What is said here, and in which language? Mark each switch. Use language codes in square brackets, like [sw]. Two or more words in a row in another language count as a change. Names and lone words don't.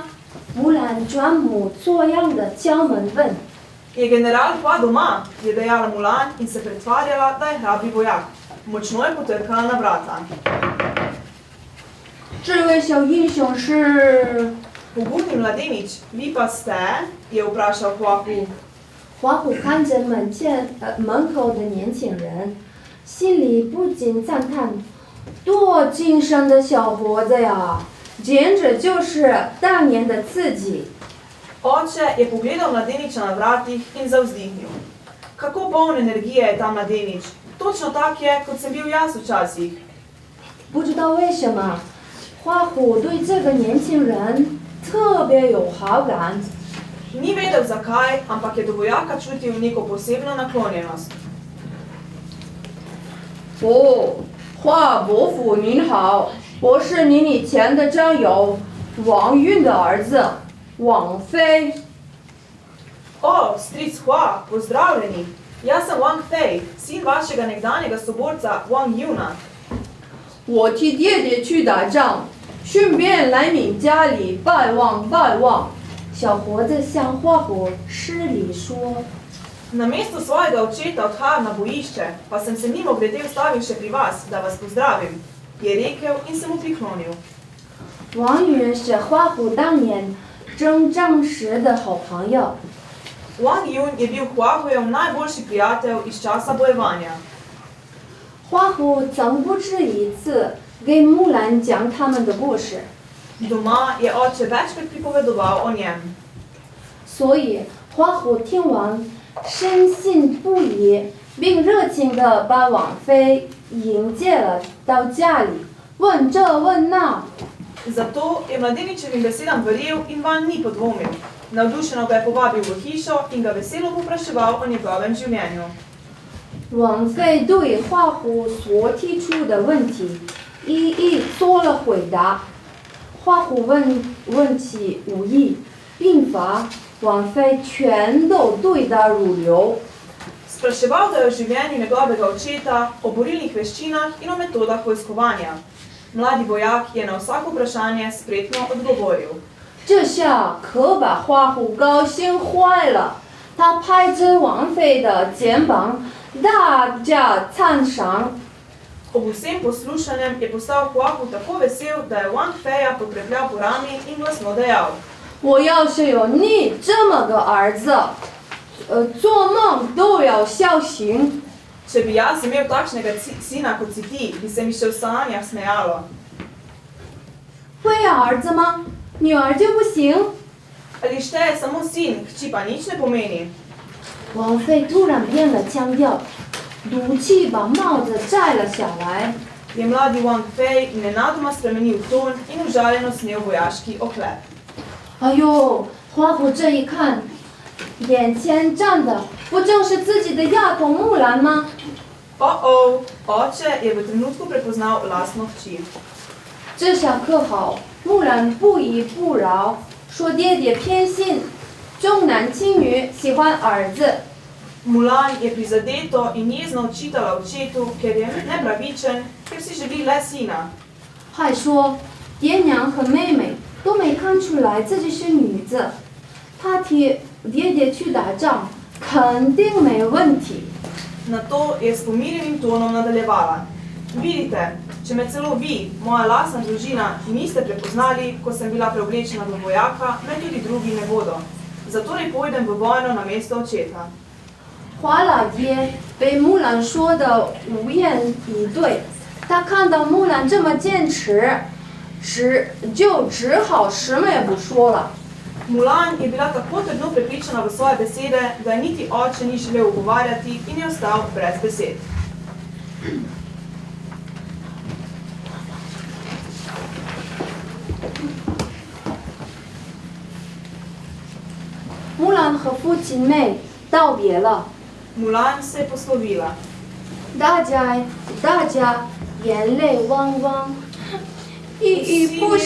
[zh] 木兰装模作样的敲门问。 [sl] Je general Hua doma, je dejala Mulan in se pretvarjala, da je hrabri vojak. Močno je potrkala na vrata. [zh] 这位小英雄是？ [sl] Pogumni mladenič, vi pa ste? Je vprašal Hua Hu. [zh] 华虎看着门口的年轻人，心里不禁赞叹：多精神的小伙子呀，简直就是当年的自己。 [sl] Oče je pogledal mladeniča na vratih in zavzdihnil. Kako poln energije je ta mladenič. Točno tak je, kot sem bil jaz včasih. [zh] 不知道为什么，花虎对这个年轻人特别有好感。 [sl] Ni vedel zakaj, ampak je do vojaka čutil neko posebno naklonjenost. [zh] 哦，华伯父您好， 我是你以前的战友王运的儿子王飞。 [sl] O, stric Hua, pozdravljeni. Jaz sem Wang Fei, sin vašega nekdanjega soborca Wang Yuna. [zh] 我替爹爹去打仗，顺便来你家里拜望拜望。小伙子向花虎施礼说。 [sl] Namesto svojega očeta odhajam na bojišče, pa sem se mimogrede ustavil še pri vas, da vas pozdravim, je rekel in se mu priklonil. [zh] 王允是花虎当年征战时的好朋友。 [sl] Wang Yun je bil Huahujev najboljši prijatelj iz časa bojevanja. [zh] 花虎曾不止一次给木兰讲他们的故事， [sl] Doma je oče večkrat pripovedoval o njem. [zh] 所以花虎听完深信不疑，并热情地把王妃迎接了到家里，问这问那。 [sl] Zato je mladeničevim besedam verjel in vanj ni podvomil. Navdušeno ga je povabil v hišo in ga veselo povpraševal o njegovem življenju. [zh] 王妃对花虎所提出的问题一一做了回答。花虎问起武艺、兵法，王妃全都对答如流。 [sl] Spraševal ga je o življenju njegovega očeta, o borilnih veščinah in o metodah vojskovanja. Mladi vojak je na vsako vprašanje spretno odgovoril. [zh] 这下可把花虎高兴坏了，他拍着王妃的肩膀，大加赞赏。 [sl] Ob vsem poslušanjem je postal Huahu tako vesel, da je Wang Feja potrepljal po rami in glasno dejal. [zh] 我要是有你这么个儿子，做梦都要笑醒。 [sl] Če bi jaz imel takšnega sina kot si ti, bi se mi še v sanjah smejalo. [zh] 会要儿子吗？女儿就不行。 [sl] Ali šteje samo sin, hči pa nič ne pomeni. [zh] 王妃突然变了腔调，赌气把帽子摘了下来。 [sl] Je mladi Wang Fei nenadoma spremenil ton in užaljeno snel vojaški oklep. [zh] 哎呦，花虎这一看，眼前站的不正是自己的丫头木兰吗？ [sl] Oh, oče je v trenutku prepoznal lastno hči. [zh] 这下可好，木兰不依不饶，说爹爹偏心，重男轻女，喜欢儿子。 [sl] Mulan je prizadeto in jezno očitala očetu, ker je nepravičen, ker si želi le sina. [zh] 还说爹娘和妹妹都没看出来自己是女子，她替爹爹去打仗，肯定没问题。 [sl] Nato je s pomirjenim tonom nadaljevala. Vidite, če me celo vi, moja lastna družina, niste prepoznali, ko sem bila preoblečena v vojaka, me tudi drugi ne bodo. Zatorej pojdem v vojno na mesto očeta. [zh] 华老爹被木兰说的无言以对，他看到木兰这么坚持，就只好什么也不说了。 [sl] Mulan je bila tako trdno prepričana v svoje besede, da je niti oče ni želel ugovarjati in je ostal brez besed. [zh] 木兰和父亲妹道别了， [sl] Mulan se je poslovila. [zh] 大家眼泪汪汪，依依不